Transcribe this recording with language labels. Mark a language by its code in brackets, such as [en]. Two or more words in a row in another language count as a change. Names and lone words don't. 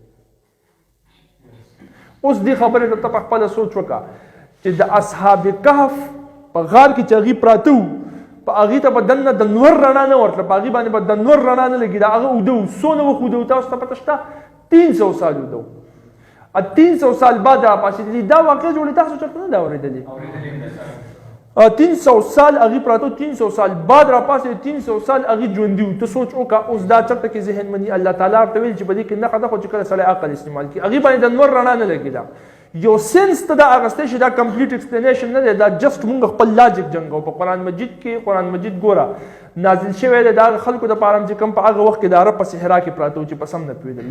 [ps] اوس دې خبرې ته ته په خپله سوچ وکړه چې د اصحاب کهف په غار کې چې هغې پراته وو په هغې ته به دننه د نور رڼا نه ورتله، په هغې باندې به د نور رڼا نه لګي. د هغه اوده وو، څونه وخت اوده وو تاسو ته پته شته؟ 300 سال اوده وو. 300 سال بعد راپاسېدلي. دا واقع جوړې تاسو چېرته نه ده اورېدلې؟ 300 سال هغې پراته 300 سال بعد راپاسېدل، 300 سال هغې ژوندي وو. ته سوچ وکړه اوس دا چېرته کې ذهن مني الله تعالی ورته ویل چې په دې کې نښه ده، خو چې کله سړی عقل استعمال کړي هغې باندې د نور رڼا نه لګېده. یو سینس ته دا اغستی شي، دا [en] complete explanation [ps] نه دی، دا جسټ مونږ خپل لاجک جنګو. په قرآن مجید کې قرآن مجید ګوره نازل شوی دی د هغه خلکو دپاره چې کوم په هغه وخت کې د عرب په صحرا کې پراته وو چې په سم نه پوهېدل.